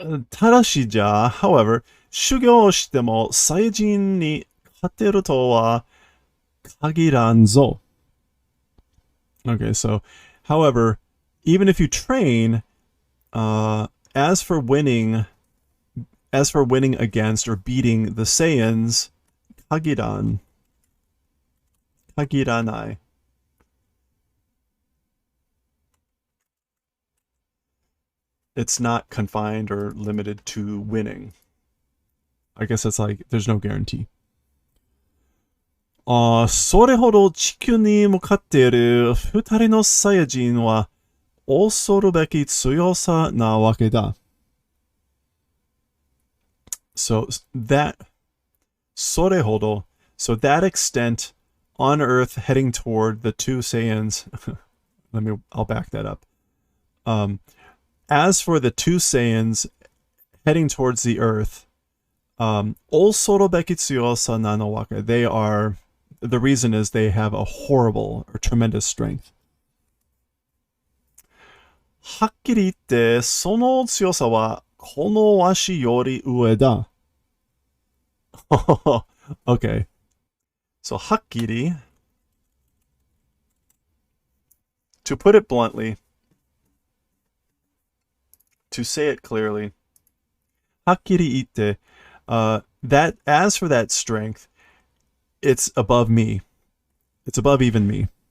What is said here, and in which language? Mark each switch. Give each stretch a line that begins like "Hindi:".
Japanese: ただしじゃ、
English: however,
Japanese: 修行しても祭人に勝てるとは限らんぞ.
English: Okay, so, however, even if you train, as for winning against or beating the Saiyans, kagiranai. It's not confined or limited to winning. I guess it's like, there's no guarantee.
Japanese: それほど地球に向かっている二人のサイヤ人は恐るべき強さなわけだ.
English: So that それほど, so that extent on Earth heading toward the two Saiyans. I'll back that up. As for the two Saiyans heading towards the Earth,
Japanese: 恐るべき強さなのわけ.
English: They are, the reason is they have a horrible or tremendous strength.
Japanese: はっきり言って、その強さはこのわしより上だ.
English: Okay. So はっきり, to put it bluntly, to say it clearly, はっきり言って, that, as for that strength, it's above me. It's above even me.